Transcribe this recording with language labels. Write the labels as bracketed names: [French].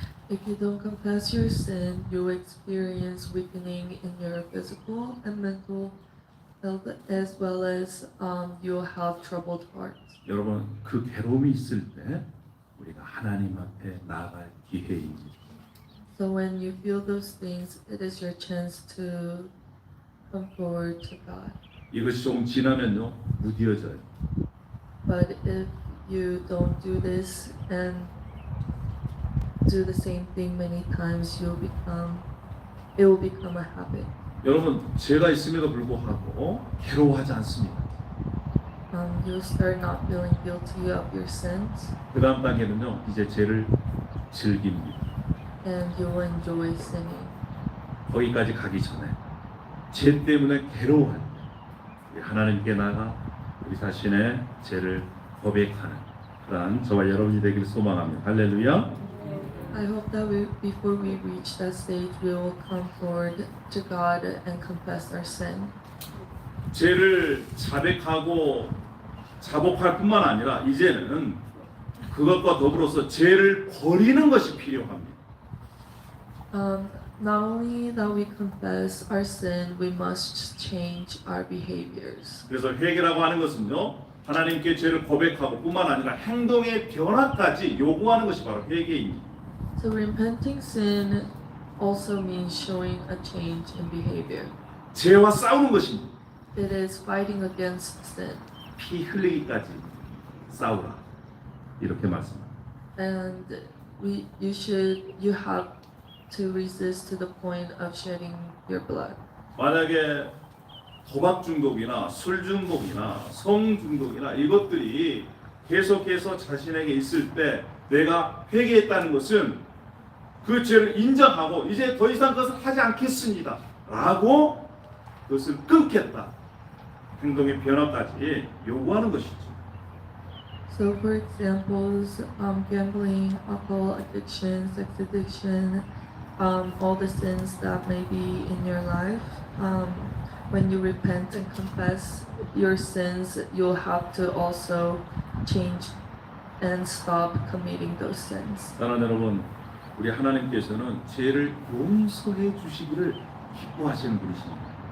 [English] If you don't confess your sin, you will experience weakening in your physical and mental health, as well as you will have troubled hearts. [Korean] 여러분 그 괴로움이 있을 때 우리가 하나님 앞에 나아갈 기회입니다. [English] So when you feel those things, it is your chance to come forward to God. [Korean] 이것이 조금 지나면요 무뎌져요. [English] But if you don't do this and do the same thing many times, it will become a habit. [Korean] 여러분 죄가 있음에도 불구하고 괴로워하지 않습니다. [English] You'll start not feeling guilty of your sins, [Korean] 그 다음 단계는요 이제 죄를 즐깁니다. [English] and you will enjoy sinning. [Korean] 거기까지 가기 전에 죄 때문에 괴로워할 때 우리 하나님께 나가 우리 자신의 죄를 고백하는 그러한 저와 여러분이 되길 소망합니다. 할렐루야. [English] I hope that before we reach that stage, we will come forward to God and confess our sin. [Korean] 죄를 자백하고 자복할 뿐만 아니라 이제는 그것과 더불어서 죄를 버리는 것이 필요합니다. [English] Not only that we confess our sin, we must change our behaviors. [Korean] 그래서 회개라고 하는 것은요 하나님께 죄를 고백하고 뿐만 아니라 행동의 변화까지 요구하는 것이 바로 회개입니다. [English] So repenting sin also means showing a change in behavior. [Korean] 죄와 싸우는 것입니다. [English] It is fighting against sin. [Korean] 피 흘리기까지 싸우라 이렇게 말씀합니다. [English] And you have to resist to the point of shedding your blood. [Korean] 만약에 도박 중독이나 술 중독이나 성 중독이나 이것들이 계속해서 자신에게 있을 때 내가 회개했다는 것은 그 죄를 인정하고 이제 더 이상 그것을 하지 않겠습니다 라고 그것을 끊겠다 행동의 변화까지 요구하는 것이죠. [English] So for examples, gambling, alcohol addiction, sex addiction, all the sins that may be in your life, when you repent and confess your sins, you'll have to also change and stop committing those sins. [Korean] 사랑하는 여러분, 우리 하나님께서는 죄를 용서해 주시기를 기뻐하시는 분이십니다.